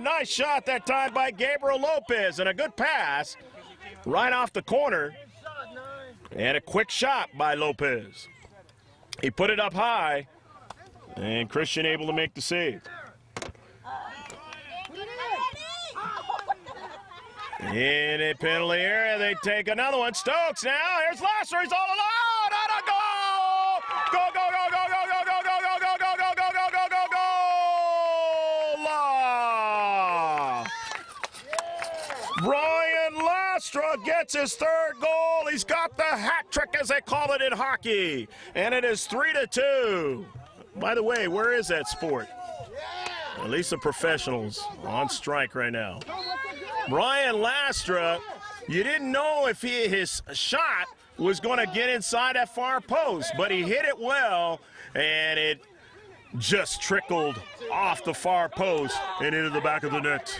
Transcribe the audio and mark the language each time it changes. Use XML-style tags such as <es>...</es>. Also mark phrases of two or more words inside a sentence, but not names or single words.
<en>Nice shot that time by Gabriel Lopez, and a good pass right off the corner, and a quick shot by Lopez. He put it up high, and Christian able to make the save. In a penalty area, they take another one. Stokes now, here's Lastra, he's all alone, on a goal! Go, go, go, go, go, go, go, go, go, go, go, go, go, go, go, go, La! Brian Lastra gets his 3rd goal. He's got the hat trick, as they call it in hockey. And it is 3-2. By the way, where is that sport? At least the professionals on strike right now. Brian Lastra, you didn't know if his shot was going to get inside that far post, but he hit it well, and it just trickled off the far post and into the back of the net.</en>